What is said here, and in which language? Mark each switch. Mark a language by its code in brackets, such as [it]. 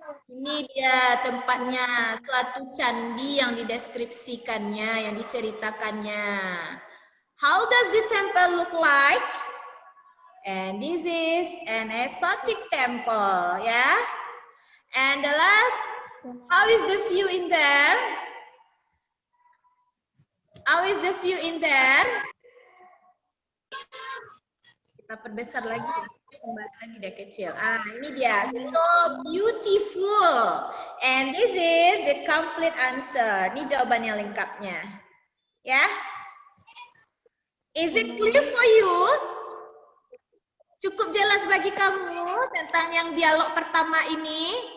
[id] Ini dia tempatnya, suatu candi yang dideskripsikannya, yang diceritakannya. [en] How does the temple look like? And this is an exotic temple, ya. And the last, how is the view in there? How is the view in there? [id] Kita perbesar lagi, kembali lagi dia kecil. Ini dia, [en] so beautiful. And this is the complete answer. [id] Ini jawabannya lengkapnya. [en] Ya. Is it clear for you? [id] Cukup jelas bagi kamu tentang yang dialog pertama ini?